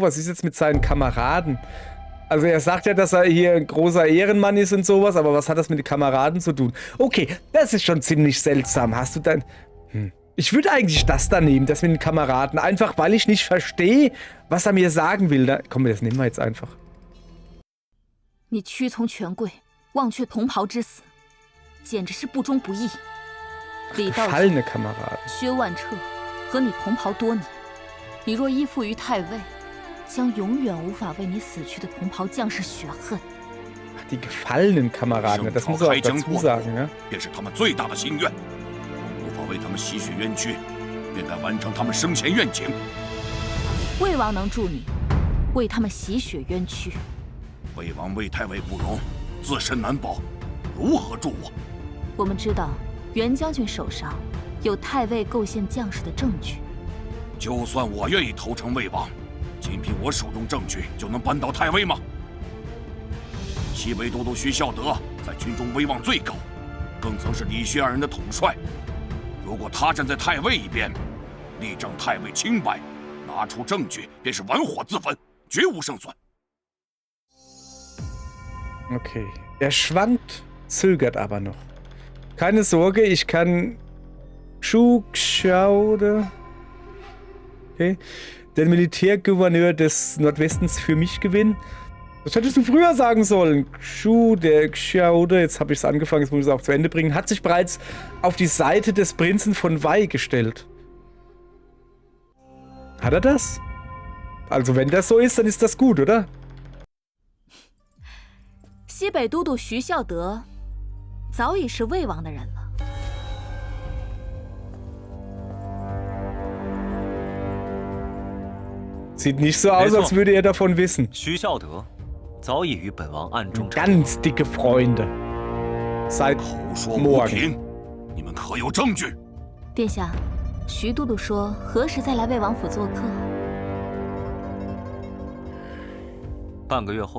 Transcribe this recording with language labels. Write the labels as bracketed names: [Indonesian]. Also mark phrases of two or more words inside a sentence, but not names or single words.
[German] Was ist jetzt mit seinen Kameraden? Also er sagt ja, dass er hier ein großer Ehrenmann ist und sowas, aber was hat das mit den Kameraden zu tun? Okay, das ist schon ziemlich seltsam. Hast du dein... Ich würde eigentlich das da nehmen, das mit den Kameraden. Einfach, weil ich nicht verstehe, was er mir sagen will. Da, komm, das nehmen wir jetzt einfach. [Chinese] 你屈从权贵，忘却同袍之死，简直是不忠不义。李道 [German] Gefallene Kameraden. [Chinese] 薛万彻和你同袍多年，你若依附于太尉，将永远无法为你死去的同袍将士雪恨。 [German] Die gefallenen Kameraden, das muss er auch dazu sagen, ja? [Chinese] 便是他们最大的心愿。无法为他们洗雪冤屈，便该完成他们生前愿景。魏王能助你，为他们洗雪冤屈。魏王为太尉不容，自身难保，如何助我？我们知道袁将军手上有太尉构陷将士的证据。就算我愿意投诚魏王，仅凭我手中证据就能扳倒太尉吗？西北都督徐孝德在军中威望最高，更曾是李薛二人的统帅。如果他站在太尉一边，力证太尉清白，拿出证据便是玩火自焚，绝无胜算。 [German] Okay. Er schwankt, zögert aber noch. Keine Sorge, ich kann... Schaude. Okay. den Militärgouverneur des Nordwestens für mich gewinnen. Das hättest du früher sagen sollen. Xu, der Xiaode, jetzt habe ich es angefangen, jetzt muss ich es auch zu Ende bringen, hat sich bereits auf die Seite des Prinzen von Wei gestellt. Hat er das? Also wenn das so ist, dann ist das gut, oder? [Chinese] 西北都督徐孝德早已是魏王的人了。 [German] Sieht nicht so aus, als würde er davon wissen. [Chinese] 徐孝德早已与本王暗中 [German] Ganz dicke Freunde. Seit [Chinese] 口说无 [German] morgen. [Chinese] 凭，你们可有证据？殿下，徐都督说何时再来魏王府做客？半个月后，